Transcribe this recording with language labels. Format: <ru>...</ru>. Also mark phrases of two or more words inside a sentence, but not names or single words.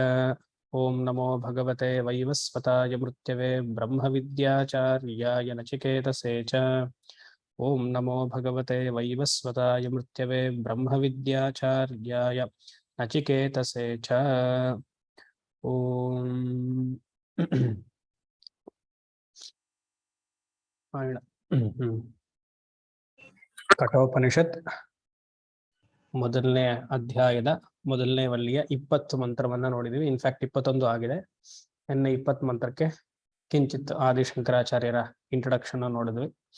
<sa>ओम नमो भगवते वैवस्वताय मृत्यवे ब्रह्मविद्याचार्याय नचिकेतसे च। ओम नमो भगवते वैवस्वताय मृत्यवे ब्रह्मविद्याचार्याय नचिकेतसे च।</sa> <kn>ओम ಕಠೋಪನಿಷತ್ ಮೊದಲನೇ ಅಧ್ಯಾಯದ ಮೊದಲನೇ ವಲ್ಲಿಯ 20 ಮಂತ್ರವನ್ನ ನೋಡಿದ್ವಿ. ಇನ್ಫ್ಯಾಕ್ಟ್ 21 ಆಗಿದೆ. ಇನ್ನು 20 ಮಂತ್ರಕ್ಕೆ ಕಿಂಚಿತ್ ಆದಿಶಂಕರಾಚಾರ್ಯರ ಇಂಟ್ರೊಡಕ್ಷನ್ ನೋಡಿದ್ವಿ.</kn>